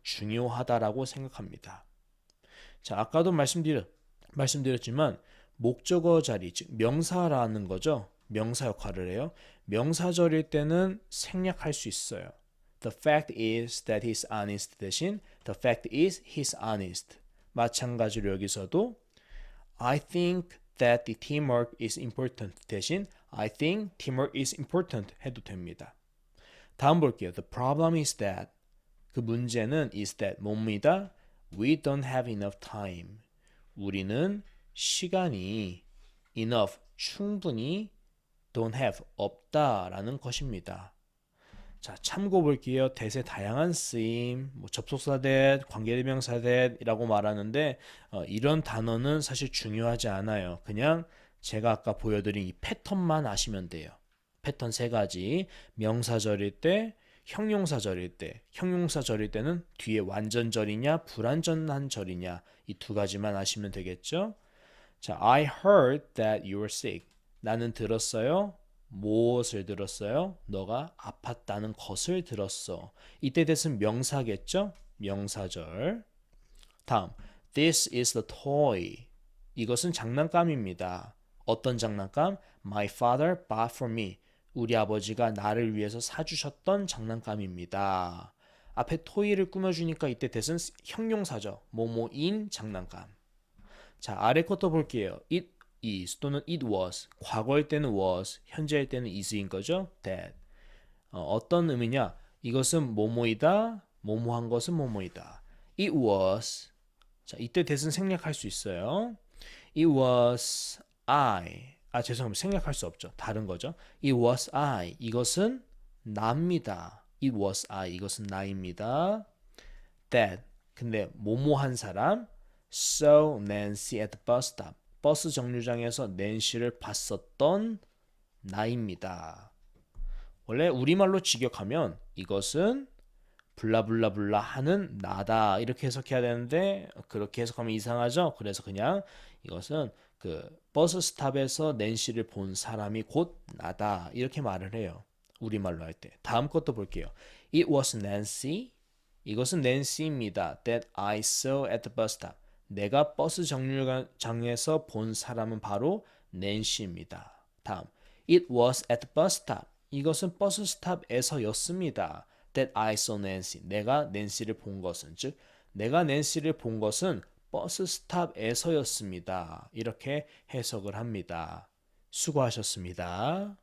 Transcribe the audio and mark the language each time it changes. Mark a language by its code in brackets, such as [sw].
[ko] 중요하다라고 생각합니다. 자, 아까도 말씀드렸지만 목적어 자리, 즉 명사라는 거죠. 명사 역할을 해요. 명사절일 때는 생략할 수 있어요. [en] The fact is that he's honest [ko] 대신 [en] the fact is he's honest. 마찬가지로 여기서도 I think that the teamwork is important [ko] 대신 [en] I think teamwork is important [ko] 해도 됩니다. 다음 볼게요. [en] The problem is that [ko] 그 문제는 [en] is that [ko] 뭡니다? [en] We don't have enough time. [ko] 우리는 시간이 [en] enough [ko] 충분히 [en] don't have [ko] 없다라는 것입니다. 자, 참고 볼게요. that의 다양한 쓰임, 뭐 접속사 that, 관계대명사 that이라고 말하는데 이런 단어는 사실 중요하지 않아요. 그냥 제가 아까 보여드린 이 패턴만 아시면 돼요. 패턴 세 가지. 명사절일 때, 형용사절일 때. 형용사절일 때는 뒤에 완전절이냐 불완전한 절이냐 이 두 가지만 아시면 되겠죠. [en] 자, I heard that you were sick. [ko] 나는 들었어요. 무엇을 들었어요? 너가 아팠다는 것을 들었어. 이때 that은 명사겠죠? 명사절. [en] 다음, this is the toy. [ko] 이것은 장난감입니다. 어떤 장난감? [en] My father bought for me. [ko] 우리 아버지가 나를 위해서 사주셨던 장난감입니다. 앞에 토이를 꾸며주니까 이때 that은 형용사죠. 뭐뭐인 장난감. 자, 아래 것도 볼게요. [en] It is 또는 it was. [ko] 과거일 때는 was, 현재일 때는 is인 거죠. that. 어떤 의미냐? 이것은 뭐뭐이다. 뭐뭐한 것은 뭐뭐이다. It was. 자, 이때 that은 생략할 수 있어요. [en] It was I. [ko] 죄송합니다. 생략할 수 없죠. 다른 거죠. It was I. 이것은 나입니다. It was I. 이것은 나입니다. That. 근데 뭐뭐한 사람 [en] saw Nancy at the bus stop. [ko] 버스 정류장에서 낸시를 봤었던 나입니다. 원래 우리말로 직역하면 이것은 블라블라블라 하는 나다 이렇게 해석해야 되는데 그렇게 해석하면 이상하죠. 그래서 그냥 이것은 그 버스 스탑에서 낸시를 본 사람이 곧 나다 이렇게 말을 해요. 우리말로 할 때. 다음 것도 볼게요. [en] It was Nancy. [ko] 이것은 낸시입니다. [en] That I saw at the bus stop. [ko] 내가 버스 정류장에서 본 사람은 바로 낸시입니다. [en] 다음, it was at the bus stop. [ko] 이것은 버스 스탑에서였습니다. [en] That I saw Nancy. [ko] 내가 낸시를 본 것은, 즉 내가 낸시를 본 것은 버스 스탑에서였습니다. 이렇게 해석을 합니다. 수고하셨습니다.